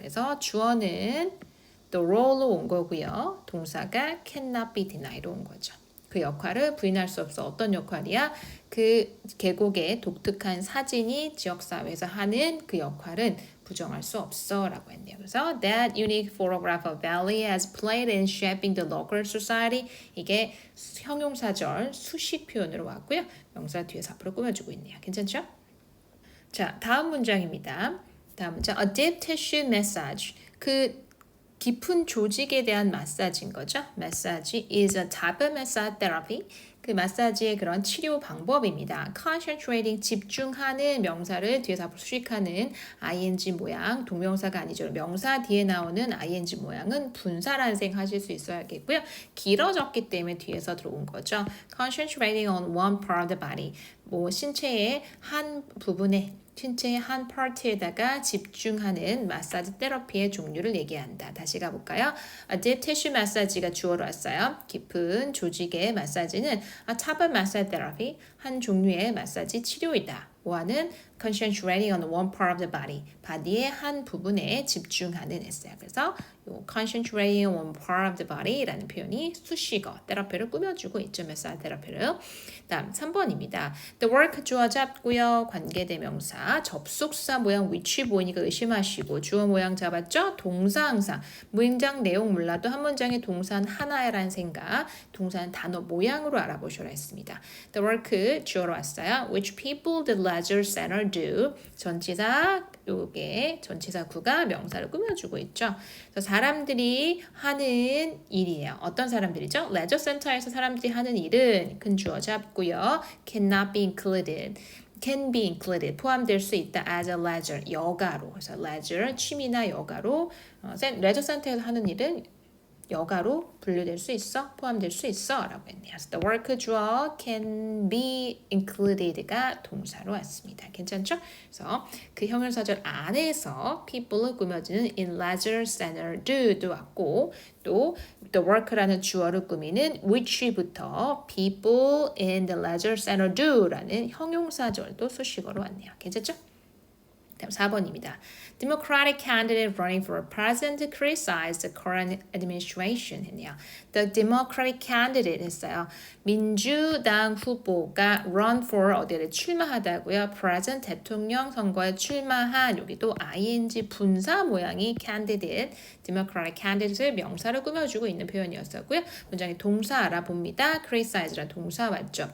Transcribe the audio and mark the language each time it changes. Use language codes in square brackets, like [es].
[ko] 그래서 주어는 the role로 온 거고요. 동사가 [en] cannot be denied [ko] 로 온 거죠. 그 역할을 부인할 수 없어. 어떤 역할이야? 그 계곡의 독특한 사진이 지역사회에서 하는 그 역할은 부정할 수 없어 라고 했네요. [en] 그래서 that unique photograph of valley has played in shaping the local society [ko] 이게 형용사절 수식 표현으로 왔고요. 명사 뒤에서 앞으로 꾸며주고 있네요. 괜찮죠? 자, 다음 문장입니다. 다음 문장 [en] a deep tissue massage [ko] 그 깊은 조직에 대한 마사지인 거죠. [en] 마사지 is a type of massage therapy. [ko] 그 마사지의 그런 치료 방법입니다. concentrating 집중하는 명사를 뒤에서 앞으로 수식하는 ing 모양 동명사가 아니죠. 명사 뒤에 나오는 ing 모양은 분사라는 생각하실 수 있어야겠고요. 길어졌기 때문에 뒤에서 들어온 거죠. [en] concentrating on one part of the body. [ko] 뭐 신체의 한 부분에 신체의 한 파트에다가 집중하는 마사지 테라피의 종류를 얘기한다. 다시 가볼까요? [en] Deep tissue massage [ko] 가 주어로 왔어요. 깊은 조직의 마사지는 [en] A type of massage therapy, [ko] 한 종류의 마사지 치료이다. [en] 5화는 concentrating on one part of the body, [ko] 바디의 한 부분에 집중하는 했어요. 그래서 요 [en] concentrating on one part of the body [ko] 라는 표현이 수식어, 테라피를 꾸며주고 있죠. 마사지 테라피를. 다음 3번입니다. The work 주어 잡고요. 관계대명사, 접속사 모양 위치 보이니까 의심하시고 주어 모양 잡았죠? 동사 항상 문장 내용 몰라도 한 문장의 동사는 하나라는 생각, 동사는 단어 모양으로 알아보셔라 했습니다. The work 주어로 왔어요. [en] Which people the leisure center do. [ko] 전치사 요게 전치사 구가 명사를 꾸며주고 있죠. 그래서 사람들이 하는 일이에요. 어떤 사람들이죠? 레저 센터에서 사람들이 하는 일은 큰 주어 잡고요. [en] cannot be included. can be included [ko] 포함될 수 있다 [en] as a leisure [ko] 여가로. 그래서 leisure 취미나 여가로 레저 센터에서 하는 일은 여가로 분류될 수 있어, 포함될 수 있어 라고 했네요. [en] So the work 주어 can be included가 [ko] 동사로 왔습니다. 괜찮죠? 그래서 그 형용사절 안에서 people을 꾸며지는 in leisure center do도 왔고 또 the work라는 주어를 꾸미는 which부터 [en] people in the leisure center do [ko] 라는 형용사절도 수식어로 왔네요. 괜찮죠? 다음 4번입니다. [en] Democratic candidate running for president criticized the current administration [ko] 했네요. [en] The Democratic candidate 했어요. [ko] 민주당 후보가 [en] run for [ko] 어디를 출마하다고요. president 대통령 선거에 출마한 여기도 ing 분사 모양이 candidate, Democratic candidate를 명사를 꾸며주고 있는 표현이었었고요. 문장의 동사 알아봅니다. criticize란 동사 맞죠.